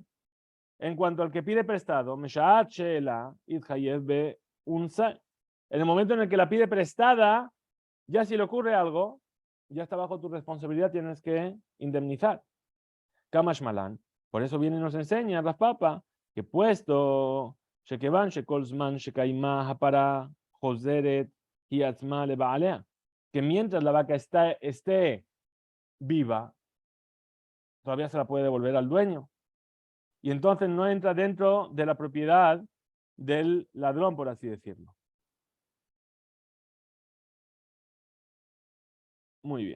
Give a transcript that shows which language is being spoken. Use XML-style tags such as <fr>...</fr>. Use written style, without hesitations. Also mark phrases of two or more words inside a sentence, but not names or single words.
<es>En cuanto al que pide prestado, en el momento en el que la pide prestada, ya si le ocurre algo, ya está bajo tu responsabilidad, tienes que indemnizar.</es> <arc>קא משמע לן.</arc> <es>Por eso viene y nos enseña Raspapa, que puesto</es> <he>שכיוון שכל זמן שקיימה הפרה חוזרת היא עצמה לבעליה,</he> <es>que mientras la vaca esté viva, todavía se la puede devolver al dueño. Y entonces no entra dentro de la propiedad del ladrón, por así decirlo. Muy bien.</es>